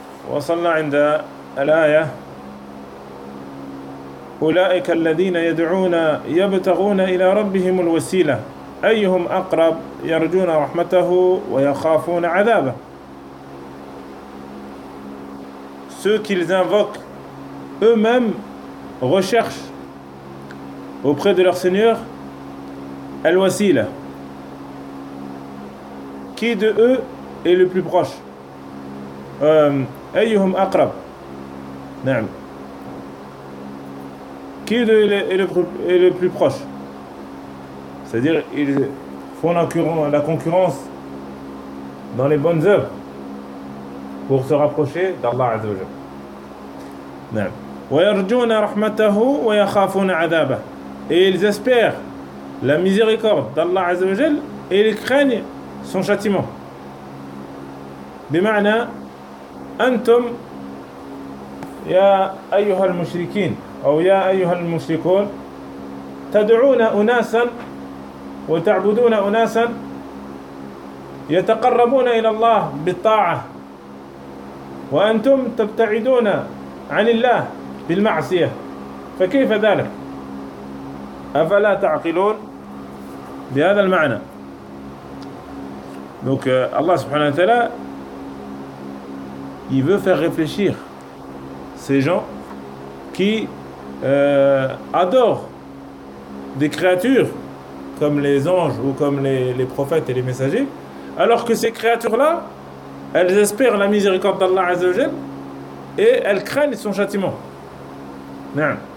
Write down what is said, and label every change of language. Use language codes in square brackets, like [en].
[ar] وصلنا عند الآية أولئك الذين يدعون يبتغون إلى ربهم الوسيلة أيهم أقرب يرجون رحمته ويخافون عذابه. [fr] Ceux qu'ils invoquent eux-mêmes recherchent auprès de leur Seigneur Al-Wasila. Qui de eux est le plus proche? [ar] أيهم أقرب. نعم. [fr] Qui de eux est le plus proche? C'est-à-dire, ils font la concurrence dans les bonnes œuvres pour se rapprocher d'Allah Azza wa Jal. [ar] Naam. وَيَرْجُونَ رَحْمَتَهُ وَيَخَافُونَ عَذَابَهُ. [fr] Et ils espèrent la miséricorde d'Allah Azza wa Jal et ils craignent son châtiment. [ar] بِمَعْنَا أَنْتُمْ يَا أَيُّهَا الْمُشْرِكِينَ أو يَا أَيُّهَا الْمُشْرِكُونَ تَدْعُونَ أُنَاسًا وتعبدون أناسا يتقربون إلى الله بالطاعة وأنتم تبتعدون عن الله بالمعصية فكيف ذلك؟ أفلا تعقلون بهذا المعنى. [fr] Donc Allah سبحانه وتعالى il veut faire réfléchir ces gens qui adorent des créatures comme les anges ou comme les prophètes et les messagers, alors que ces créatures-là, elles espèrent la miséricorde d'Allah Azza wa Jal et elles craignent son châtiment. Non.